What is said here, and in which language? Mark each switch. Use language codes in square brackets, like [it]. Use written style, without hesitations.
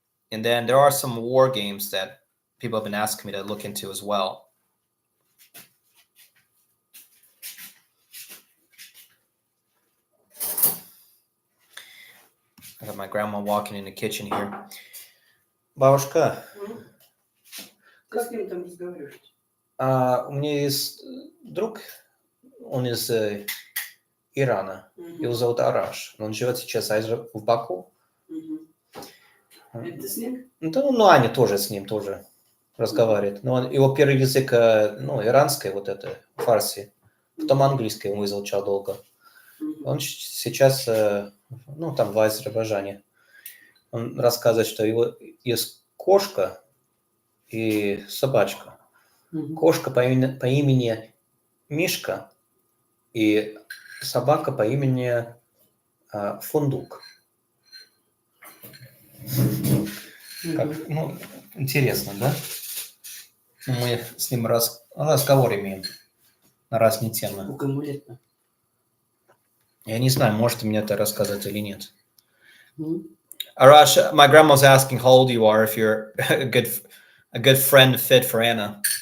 [en] And then there are some war games that people have been asking me to look into as well. I got my grandma walking in the kitchen here. [ru] Бабушка, Ты с кем там разговариваешь? у меня есть друг, он из Ирана. Его зовут Араш. Он живет сейчас в Баку. Это с ним? Ну, Аня тоже с ним тоже разговаривает. Но его первый язык, иранский, вот это, фарси. Потом английский он изучал долго. Он сейчас, там в Азербайджане. Он рассказывает, что его есть кошка и собачка. Кошка по имени Мишка и собака по имени Фундук. Как, интересно, да? Мы с ним разговор имеем на разные темы. Кому лет? Я не знаю, может мне это рассказать или нет. [en] Arash, my grandma's asking how old you are, if you're a good friend fit for Anna.